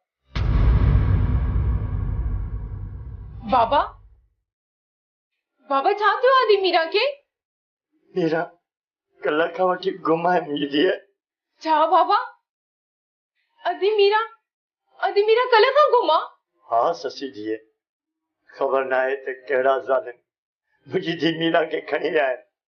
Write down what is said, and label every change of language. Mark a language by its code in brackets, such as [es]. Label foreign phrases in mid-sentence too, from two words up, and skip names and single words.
[sd] बाबा बाबा छा थियो आदि मीरा खे? मीरा कल्ह खां वठी गुम आहे मुंहिंजी धीअ। छा बाबा? अदी मीरा कल्ह खां गुम आहे? हाँ ससी जी, खबर ना है त कहिड़ा ज़ालिम मुंहिंजी धीउ मीरा खे खणी विया आहिनि।